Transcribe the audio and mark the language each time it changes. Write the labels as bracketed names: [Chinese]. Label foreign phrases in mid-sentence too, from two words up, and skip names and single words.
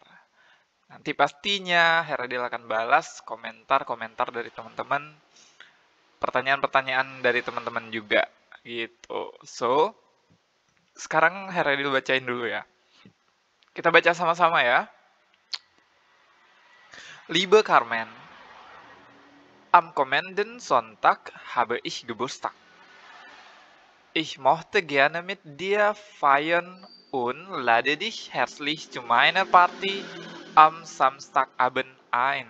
[Indonesian] Nanti pastinya Heradil akan balas komentar-komentar dari teman-teman, pertanyaan-pertanyaan dari teman-teman juga gitu. So, sekarang Heradil bacain dulu ya. Kita baca sama-sama ya. [German] Liebe Carmen, am kommenden Sonntag habe ich Geburtstag. Ich möchte gerne mit dir feiern und lade dich herzlich zu meiner Party am Samstagabend ein.